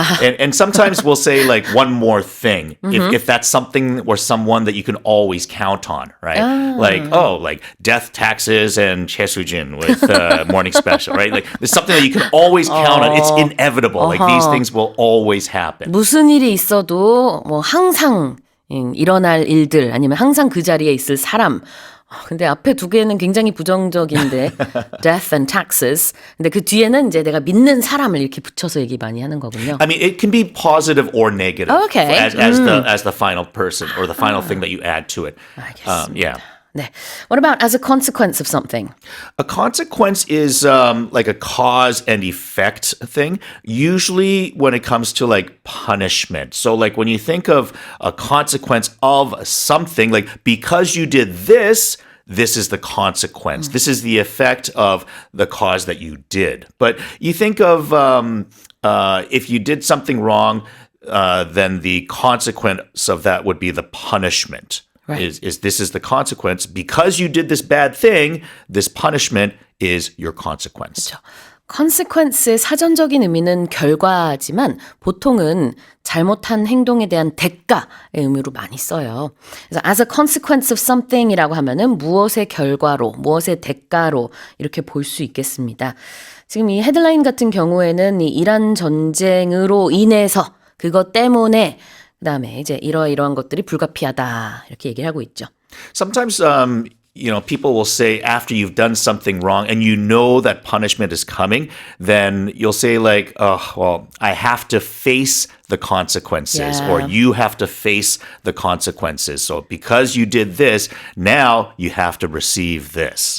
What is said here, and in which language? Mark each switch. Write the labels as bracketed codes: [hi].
[en] And sometimes we'll say like one more thing if that's something or someone that you can always count on, right? Like death, taxes, and Chesujin with Morning Special, right? Like there's something that you can always count on. It's inevitable. Like these things will always happen. [ko] 무슨 일이 있어도 뭐 항상 일어날 일들 아니면 항상 그 자리에 있을 사람. 근데 앞에 두 개는 굉장히 부정적인데 [en] death and taxes. [ko] 근데 그 뒤에는 이제 내가 믿는 사람을 이렇게 붙여서 얘기 많이 하는 거군요. [en] I mean, it can be positive or negative as the final person or the final thing that you add to it. [ko] 알겠습니다. 네. [en] What about as a consequence of something? A consequence is like a cause and effect thing, usually when it comes to like punishment. So like when you think of a consequence of something, like because you did this, this is the consequence. This is the effect of the cause that you did. But you think of if you did something wrong, then the consequence of that would be the punishment. Right. Is this is the consequence. Because you did this bad thing, this punishment is your consequence. [ko] 그렇죠. consequence의 사전적인 의미는 결과지만 보통은 잘못한 행동에 대한 대가의 의미로 많이 써요. 그래서 [en] as a consequence of something [ko] 이라고 하면은 무엇의 결과로, 무엇의 대가로 이렇게 볼 수 있겠습니다. 지금 이 헤드라인 같은 경우에는 이 이란 전쟁으로 인해서 그것 때문에 그다음에 이제 이러이러한 것들이 불가피하다 이렇게 얘기를 하고 있죠. [en] Sometimes people will say after you've done something wrong and you know that punishment is coming, then you'll say like, I have to face the consequences or you have to face the consequences. So because you did this, now you have to receive this.